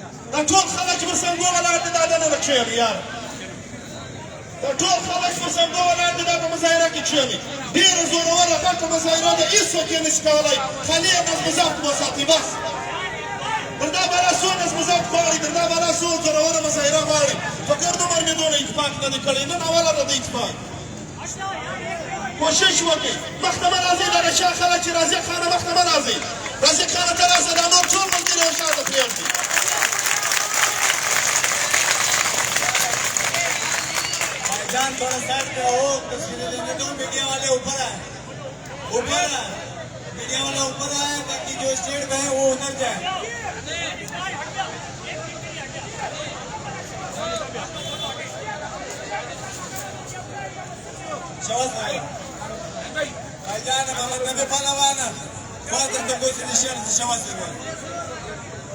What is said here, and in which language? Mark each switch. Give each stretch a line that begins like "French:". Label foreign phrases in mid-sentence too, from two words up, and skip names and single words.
Pashto: دا ټول خلک چې پر څنګو ولاړ دي دا دننه کښېني یاره دا ټول خلک چې پر څنګو ولاړ دي دا په مظاهره کې کښېني ډېره زوروره غټه مظاهره ده هېڅوک یې نشي کولی خالي یې نظم ضبط وساتي بس در دا بالا څو نظم ضبط غواړي در دا بالا څو زوروره مظاهره غواړي په ګرد عمر مې دونه اتفاق نه دی کړی نن اوله ده د اتفاق کوشش وکړئ مخته مه راځئ دغه شا خلک چې رازق خانه مخته مه راځئ رازق خانه ته راځه دا نور ټول ملګري او شاته پرېږدي
Urdu: بھائی جان تھوڑا سائیڈ پہ ہو تصویریں لینے دو میڈیا والے اوپر آئے میڈیا والا اوپر آئے تاکہ جو سٹیٹ پہ ہے وہ اتر جائے شواس بھائی جان محمد نبی پہلوان فرسٹ تو کوئی نشان شواس